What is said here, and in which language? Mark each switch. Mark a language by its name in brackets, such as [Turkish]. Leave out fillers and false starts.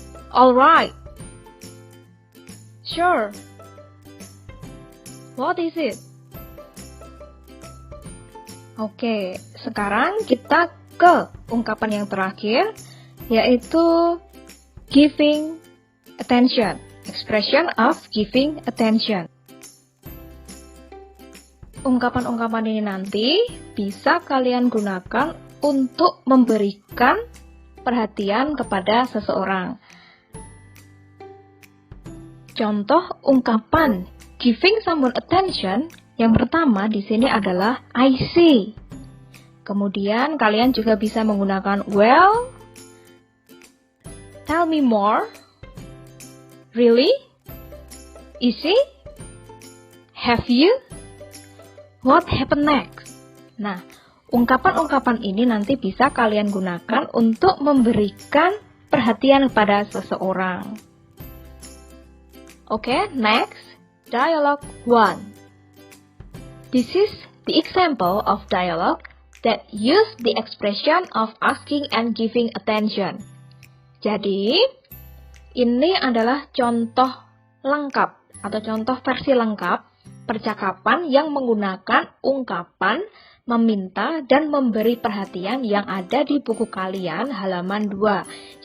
[English] Alright. Sure. What is it? [Indonesian] Oke, sekarang kita ke ungkapan yang terakhir, yaitu giving attention. [English] Expression of giving attention. [Indonesian] Ungkapan-ungkapan ini nanti bisa kalian gunakan untuk memberikan perhatian kepada seseorang. Contoh ungkapan giving someone attention yang pertama di sini adalah [English] I see. [Indonesian] Kemudian kalian juga bisa menggunakan [English] well, tell me more, really, is it, have you, what happened next. [Indonesian] Nah, ungkapan-ungkapan ini nanti bisa kalian gunakan untuk memberikan perhatian kepada seseorang. [English] Oke, next, dialogue 1. This is the example of dialogue that use the expression of asking and giving attention. [Indonesian] Jadi, ini adalah contoh lengkap atau contoh versi lengkap percakapan yang menggunakan ungkapan meminta dan memberi perhatian yang ada di buku kalian halaman 2.